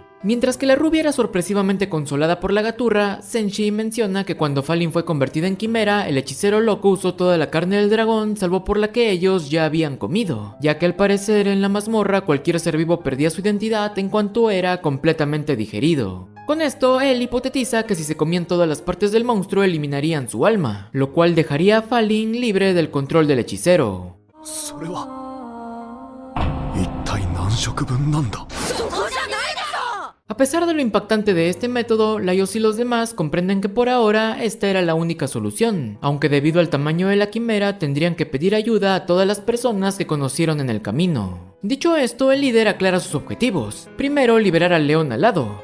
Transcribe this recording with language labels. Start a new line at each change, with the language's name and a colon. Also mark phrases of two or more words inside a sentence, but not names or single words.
Spanish: Mientras que la rubia era sorpresivamente consolada por la gaturra, Senshi menciona que cuando Falin fue convertida en quimera, el hechicero loco usó toda la carne del dragón salvo por la que ellos ya habían comido, ya que al parecer en la mazmorra cualquier ser vivo perdía su identidad en cuanto era completamente digerido. Con esto, él hipotetiza que si se comían todas las partes del monstruo eliminarían su alma, lo cual dejaría a Falin libre del control del hechicero.
Japanese: それは一体何食分なんだ。
Spanish: A pesar de lo impactante de este método, Laios y los demás comprenden que por ahora esta era la única solución, aunque debido al tamaño de la quimera tendrían que pedir ayuda a todas las personas que conocieron en el camino. Dicho esto, el líder aclara sus objetivos. Primero, liberar al león alado.